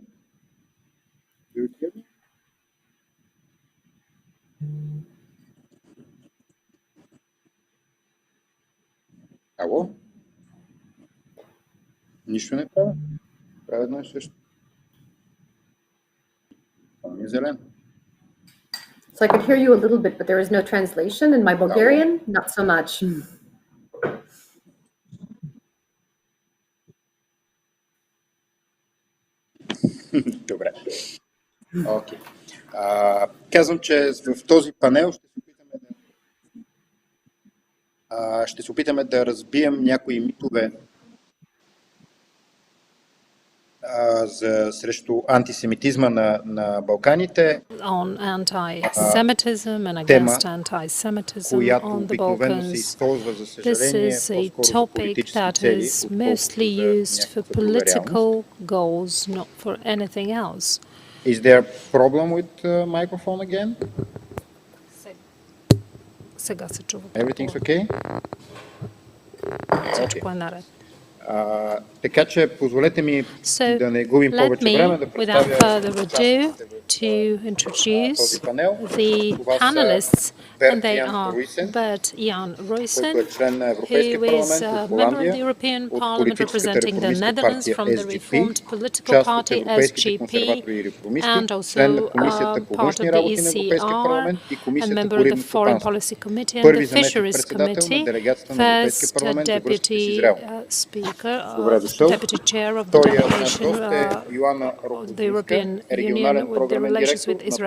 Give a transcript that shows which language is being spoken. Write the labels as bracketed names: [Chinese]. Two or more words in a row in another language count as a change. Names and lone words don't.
[English] Do you hear me? [Bulgarian] Ало? Нищо не правя. Правя едно и също. Това ми е зелено. [English] So I could hear you a little bit, but there is no translation. In my Bulgarian, not so much. [Bulgarian] Добре. Окей. Казвам, че в този панел ще се опитаме да разбием някои митове срещу антисемитизма на Балканите. [English] On anti-Semitism and against anti-Semitism on the Balkans. This is a topic that is mostly used for political goals, not for anything else. Is there a problem with the microphone again? [Bulgarian] Сега се чува. [English] Everything's okay? [Bulgarian] Всичко е наред. Така че позволете ми да не губим повече време да представя [English] to introduce the panelists, and they are Bert Jan Ruijsen, who is a member of the European Parliament representing the Netherlands from the Reformed Political Party SGP, and also part of the ECR, a member of the Foreign Policy Committee and the Fisheries Committee, first Deputy Speaker, Deputy Chair of the delegation of the European Union with the relations with Israel.